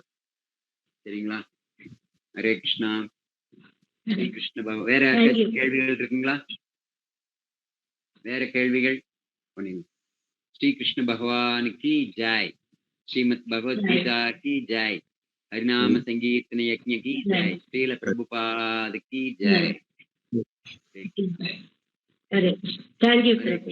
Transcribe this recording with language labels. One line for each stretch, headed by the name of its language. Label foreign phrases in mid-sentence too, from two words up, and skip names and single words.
Tamil: சரிங்களா? ஹரே கிருஷ்ணா. ஸ்ரீ கிருஷ்ண பகவான். வேற கேள்விகள் இருக்குங்களா? வேற கேள்விகள்? ஸ்ரீ கிருஷ்ண பகவானுக்கு ஜாய். ஸ்ரீமத் பகவத்கீதா
Hindi: की जय. हरिनाम संकीर्तन यज्ञ की जय, श्रील प्रभुपाद की जय।
English: अरे thank you.